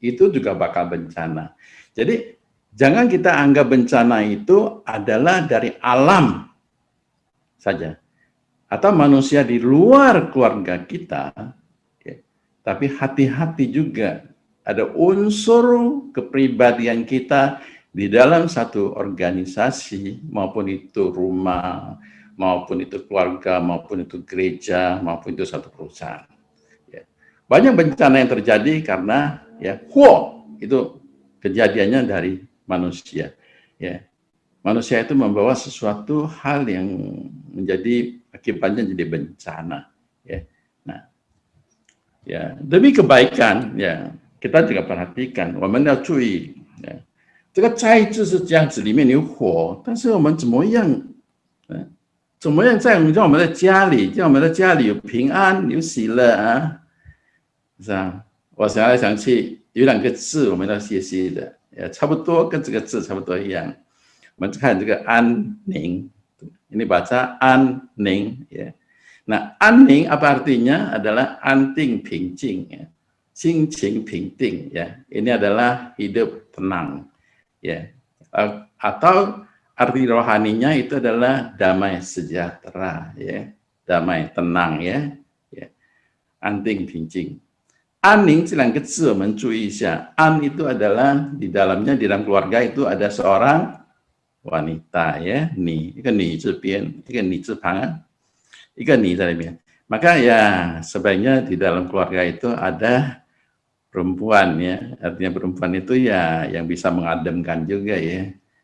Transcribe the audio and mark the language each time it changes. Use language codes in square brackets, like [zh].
[id] Itu juga bakal bencana. Jadi jangan kita anggap bencana itu adalah dari alam saja, atau manusia di luar keluarga kita, ya, tapi hati-hati juga ada unsur kepribadian kita di dalam satu organisasi, maupun itu rumah, maupun itu keluarga, maupun itu gereja, maupun itu satu perusahaan. Ya. Banyak bencana yang terjadi karena, ya, huo itu kejadiannya dari manusia. Ya. Manusia itu membawa sesuatu hal yang menjadi akibatnya jadi bencana. Ya. Nah, ya, demi kebaikan, ya, kita juga perhatikan, [zh] 我们要注意，这个灾就是这样子，里面有火，但是我们怎么样，怎么样在我们的家里，在我们的家里有平安，有喜乐啊，是吧？我想来想去，有两个字我们要学习的，差不多跟这个字差不多一样。我们看这个安宁， [id] ini baca an-ning, ya. Nah, an-ning apa artinya? Adalah anting pincing, ya. Xing-qing ping-ting, ya. Ini adalah hidup tenang, ya. Atau arti rohaninya itu adalah damai sejahtera, ya. Damai tenang, ya. Ya. Anting pincing. [zh] An-ning 这两个字我们注意一下. [id] An itu adalah di dalamnya, di dalam keluarga itu ada seorang wanita, ya, ni, [zh] 一个女字边，一个女字旁，一个你在里面. [id] Maka, ya, sebaiknya di dalam keluarga itu ada perempuan, ya. Artinya perempuan itu, ya, yang bisa mengademkan juga, ya.